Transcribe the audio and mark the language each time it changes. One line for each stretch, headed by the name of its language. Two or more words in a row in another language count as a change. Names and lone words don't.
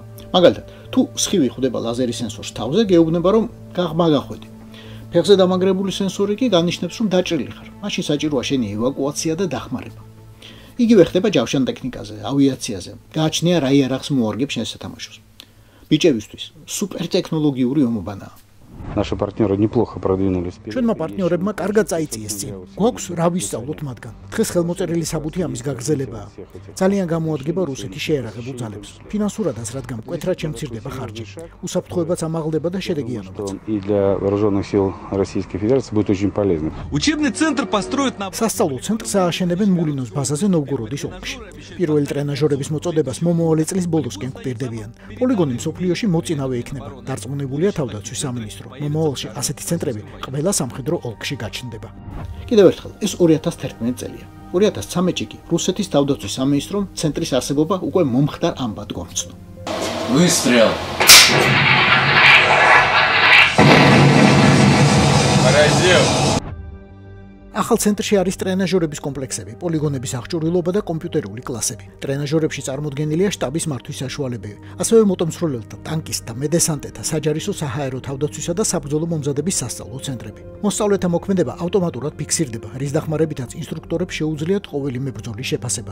Georgian: მაგალითად, თუ სხივი ხვდება ლაზერის სენსორს თავზე, გეუბნება, რომ გაღმა გახვედი. ფეხზე დამაგრებული სენსორი კი განიშნებს, რომ დაჭრილი ხარ. მაშინ საჭიროა შენი ევაკუაცია და დახმარება. იგივე ხდება ჯავშან ტექნიკაზე, ავიაციაზე. გააჩნია რა იარაღს მოარგებს შენ სათამაშოს. ბიჭებისთვის სუპერთექნოლოგიური ომობანაა.
Russian: Наши партнеры неплохо продвинулись.
Georgian: ჩვენმა პარტნიორებმა კარგად წაიწიეს წინ. გვაქვს რა ვისწავლოთ მათგან. დღეს ხელმოწერილი საბუთი ამის გაგრძელებაა. ძალიან გამოადგება რუსეთის შეიარაღებულ ძალებს. ფინანსურადაც, რადგან მკვეთრად შემცირდება ხარჯი. უსაფრთხოებაც ამაღლდება და შედეგიანობაც.
Russian: И для вооруженных сил Российской Федерации будет очень полезно. Учебный центр построят на
Georgian: სასწავლო ცენტრს ააშენებენ მულინოს ბაზაზე ნოვგოროდის ოლქში. პირველი ტრენაჟორების მოწოდებას მომავალი წლის ბოლოსკენ გვპირდებიან. პოლიგონი მსოფლიოში მოწინავე იქნება. დარწმუნებულია თავდაცვის სამინისტრო. მომავალში ასეთი ცენტრები ყველა სამხედრო ოლქში გაჩნდება. კიდევ ერთხელ, ეს 2011 წელია. 2013-ში კი რუსეთის თავდაცვის სამინისტრომ ცენტრის არსებობა უკვე მომხდარ ამბად გამცნო.
Russian: Выстрел. Поразил.
Georgian: ახალ ცენტრში არის ტრენაჟორების კომპლექსები, პოლიგონების აღჭურვილობა და კომპიუტერული კლასები. ტრენაჟორებში წარმოდგენილია შტაბის მართვის საშუალებები, ასევე მოტომცროლელთა, ტანკისტთა, მედესანტეთა, საჯარისო საჰაერო თავდაცვისა და საბრძოლო მომზადების სასწავლო ცენტრები. მოსწავლეთა მოქმედება ავტომატურად ფიქსირდება, რის დახმარებითაც ინსტრუქტორებს შეუძლიათ ყოველი მებრძოლის შეფასება.